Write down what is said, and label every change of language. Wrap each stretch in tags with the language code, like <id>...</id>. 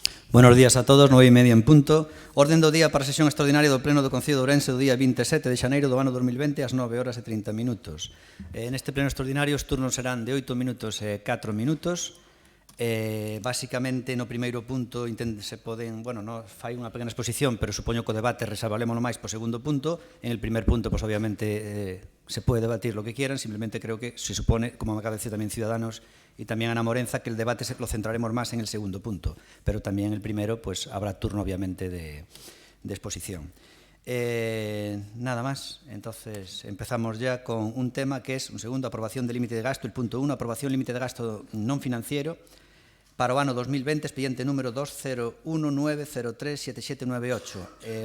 <es>Buenos días a todos, 9:30 en punto.</es> <gl>Orden do día para a sesión extraordinaria do Pleno do Concello de Ourense do día 27 de xaneiro do ano 2020 ás 9:30. Neste pleno extraordinario os turnos serán de 8 minutos e 4 minutos. Basicamente, no primeiro punto se poden, fai unha pequena exposición, pero supoño que o debate reservalémolo máis po segundo punto.</gl> <es>En el primer punto, pues obviamente, se puede debatir lo que quieran, simplemente creo que se supone, como me acaba de decir también Ciudadanos y también Ana Morenza, que el debate lo centraremos más en el segundo punto, pero también en el primero pues habrá turno obviamente de exposición. Nada más, entonces empezamos ya con un tema que es un segundo, aprobación de límite de gasto, el punto 1, aprobación límite de gasto</es> <gl>non financiero para o ano 2020,</gl> <es>expediente número 2019037798.</es>